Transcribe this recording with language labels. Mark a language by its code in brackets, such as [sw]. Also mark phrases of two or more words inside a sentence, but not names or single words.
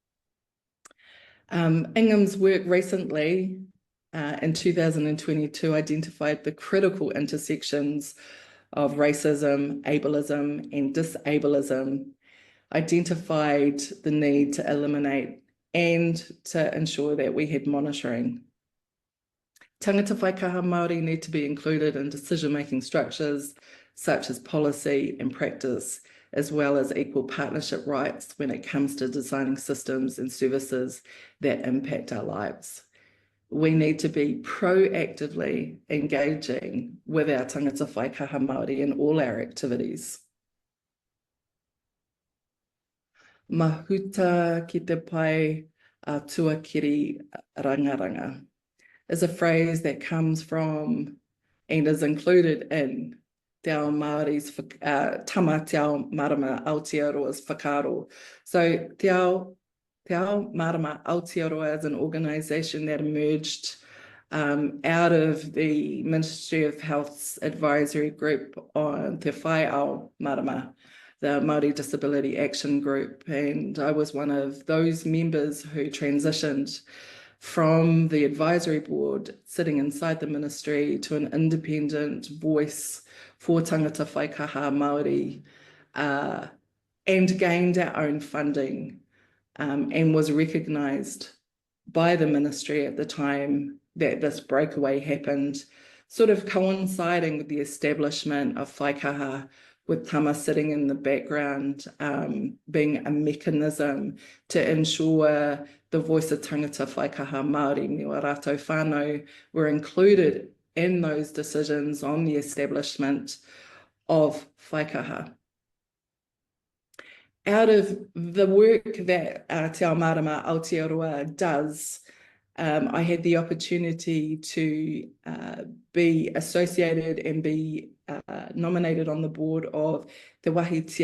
[en] Ingham's work recently, in 2022, identified the critical intersections of racism, ableism, and disableism, identified the need to eliminate and to ensure that we had monitoring. [mi] Tangata whaikaha Māori [en] need to be included in decision-making structures such as policy and practice, as well as equal partnership rights when it comes to designing systems and services that impact our lives. We need to be proactively engaging with our [mi] tangata whaikaha Māori [en] in all our activities. [mi] Mahuta ki te pai a tuakiri rangaranga [en] is a phrase that comes from and is included in Te Ao Māori's tama Te Ao Marama Aotearoa's whakaaro. So Te Ao Marama Aotearoa is an organisation that emerged out of the Ministry of Health's advisory group on Te Whai Ao Marama, the Māori Disability Action Group, and I was one of those members who transitioned from the advisory board sitting inside the ministry to an independent voice for [mi] tangata whaikaha Māori, [en] and gained our own funding, and was recognised by the ministry at the time that this breakaway happened, sort of coinciding with the establishment of whaikaha, with tama sitting in the background, being a mechanism to ensure the voice of [mi] tangata whaikaha Māori, me o rātou whānau, [en] were included in those decisions on the establishment of whaikaha. Out of the work that Te Ao Marama Aotearoa does, I had the opportunity to be associated and be nominated on the board of Te Wahi